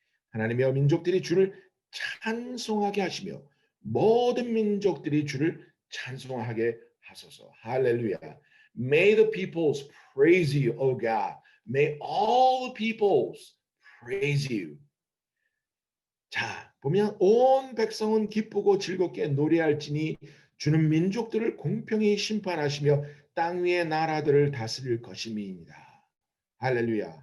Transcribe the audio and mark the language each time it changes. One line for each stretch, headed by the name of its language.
Korean: 하나님의 민족들이 주를 찬송하게 하시며 모든 민족들이 주를 찬송하게 하소서. 할렐루야.
English: May the peoples praise you, O God. May all the peoples praise you.
Korean: 자, 보면 온 백성은 기쁘고 즐겁게 노래할지니 주는 민족들을 공평히 심판하시며 땅 위의 나라들을 다스릴 것임이니이다. 할렐루야.